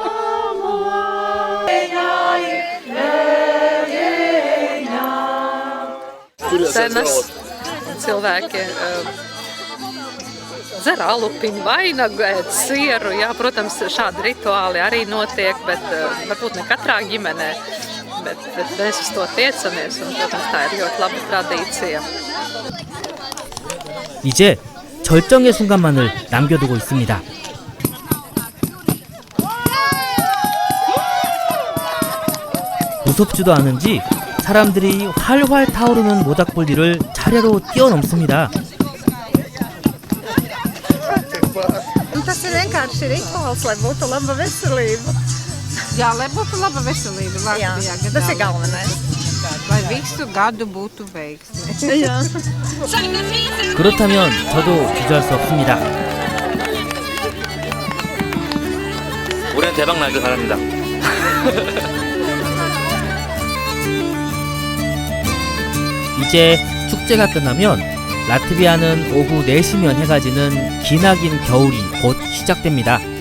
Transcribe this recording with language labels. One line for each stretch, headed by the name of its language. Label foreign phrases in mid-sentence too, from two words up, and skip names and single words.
Latvian: Dzer alupiņu, vainagu, ēd sieru. Jā, protams, šādi rituāli arī notiek, bet varbūt ne katrā ģimenē. Bet mēs uz to tiecamies, un, protams, tā ir ļoti laba tradīcija.
Korean: 이제 절정의 순간만을 남겨두고 있습니다. 무섭지도 않은지 사람들이 활활 타오르는 모닥불리를 차례로 뛰어넘습니다.
Latvian: Tas ir vienkārši rituāls, lai būtu laba veselība. Jā, lai būtu laba veselība Latvijā. Tas ir galvenais. Lai visu gadu būtu veiksmi.
Korean: 그렇다면 저도 주저할 수 없습니다. 올해는 대박 나길 바랍니다. 이제 축제가 끝나면 라트비아는 오후 4시면 해가 지는 기나긴 겨울이 곧 시작됩니다.